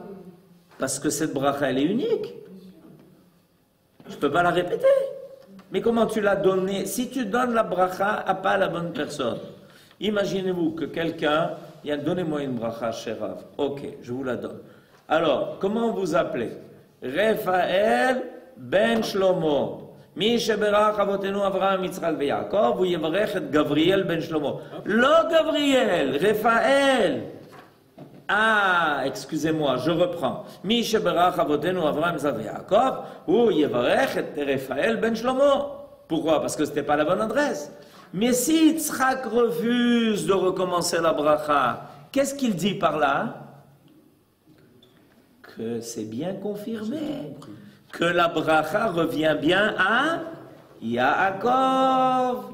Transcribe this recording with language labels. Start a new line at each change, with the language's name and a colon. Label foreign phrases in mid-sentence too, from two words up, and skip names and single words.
French: Parce que cette bracha, elle est unique. Je ne peux pas la répéter. Mais comment tu l'as donnée? Si tu donnes la bracha à pas la bonne personne, imaginez-vous que quelqu'un, donnez-moi une bracha, cher Rav. Ok, je vous la donne. Alors, comment vous appelez? Raphaël ben Shlomo.
Hebrew: מי שברך אבותינו אברהם יצחק ויעקב הוא יברך את גבריאל בן שלמה. Lo Gabriel, Raphaël.
French: Ah, excusez-moi, je reprends.
Hebrew: מי שברך אבותינו אברהם יצחק ויעקב הוא יברך את רפאל בן שלמה. Pourquoi?
French: Parce que ce n'était pas la bonne adresse. Mais si Yitzchak refuse de recommencer la bracha, qu'est-ce qu'il dit par là? Que c'est bien confirmé. Que la bracha revient bien à Yaakov.